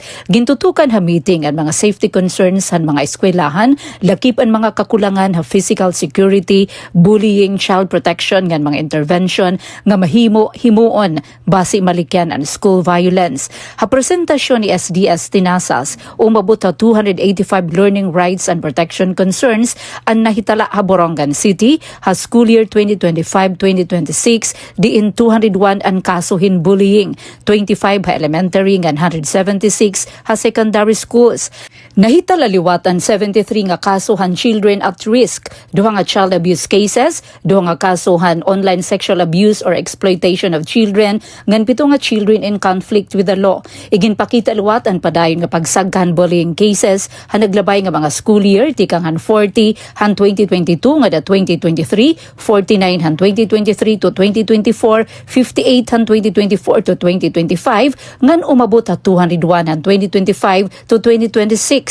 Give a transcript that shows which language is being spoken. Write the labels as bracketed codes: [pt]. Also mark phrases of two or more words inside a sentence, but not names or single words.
[war] Gintutukan ha meeting ang mga [en] safety concerns [war] han mga eskwelahan, lakip ang mga kakulangan ha [en] physical security, [war] bullying, [en] child protection [war] ngan mga intervention nga himuon base malikyan ang [en] school violence. [war] Ha presentasyon ni SDS Tinasas umabot ha 285 [en] learning rights and protection concerns [war] ang nahitala ha Borongan City ha [en] school year [war] 2025-2026 diin 201 ang kaso hin bullying, 25 ha elementary ngan 176 ha [en] secondary schools. [war] Nahitala liwatan 73 nga kasuhan [en] children at risk, [war] duha nga [en] child abuse cases, [war] duha nga kasuhan [en] online sexual abuse or exploitation of children, [war] ngan pito nga [en] children in conflict with the law. [war] Iginpakita liwatan padayon nga pagsagkan [en] bullying cases [war] ha naglabay nga mga [en] school year [war] tikang han 40 han 2022 nga da 2023, 49 han 2023 to 2024, 58 han 2024 to 2025 ngan umabot ha 201 han 2025 to 2026.